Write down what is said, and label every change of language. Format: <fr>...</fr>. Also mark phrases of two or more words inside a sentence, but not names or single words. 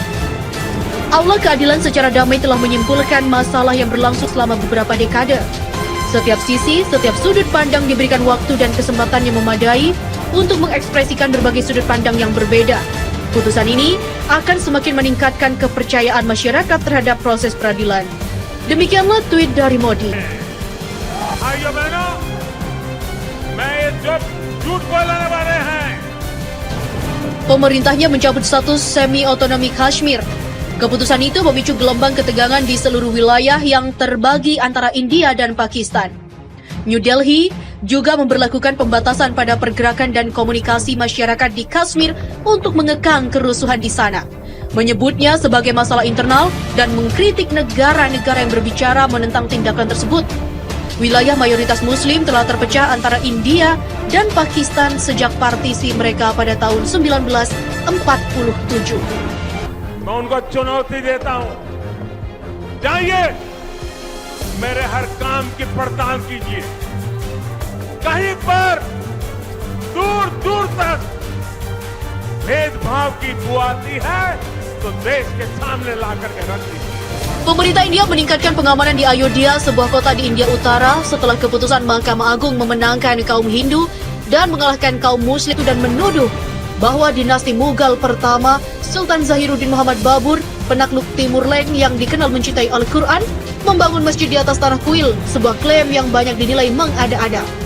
<id>Aula Keadilan secara damai telah menyimpulkan masalah yang berlangsung selama beberapa dekade. Setiap sisi, setiap sudut pandang diberikan waktu dan kesempatan yang memadai untuk mengekspresikan berbagai sudut pandang yang berbeda. Putusan ini akan semakin meningkatkan kepercayaan masyarakat terhadap proses peradilan. Demikianlah tweet dari Modi.</id> <hi>भाइयों बहनों, मैं ये जो झूठ बोलने वाले हैं.</hi> <id>Pemerintahnya mencabut status semi-otonomi Kashmir. Keputusan itu memicu gelombang ketegangan di seluruh wilayah yang terbagi antara India dan Pakistan. New Delhi juga memberlakukan pembatasan pada pergerakan dan komunikasi masyarakat di Kashmir untuk mengekang kerusuhan di sana, menyebutnya sebagai masalah internal dan mengkritik negara-negara yang berbicara menentang tindakan tersebut. Wilayah mayoritas Muslim telah terpecah antara India dan Pakistan sejak partisi mereka pada tahun 1947.</id> <hi>मैं उनको चुनौती देता हूं, जाइए मेरे हर काम की पड़ताल कीजिए. कहीं पर दूर दूर तक भेदभाव की बू आती है तो देश के सामने ला करके रख दीजिए.</hi> <id>Pemerintah India meningkatkan pengamanan di Ayodhya, sebuah kota di India Utara, setelah keputusan Mahkamah Agung memenangkan kaum Hindu dan mengalahkan kaum Muslim dan menuduh bahwa dinasti Mughal pertama, Sultan Zahiruddin Muhammad Babur, penakluk Timur Leng yang dikenal mencintai Al-Quran, membangun masjid di atas tanah kuil, sebuah klaim yang banyak dinilai mengada-ada.</id>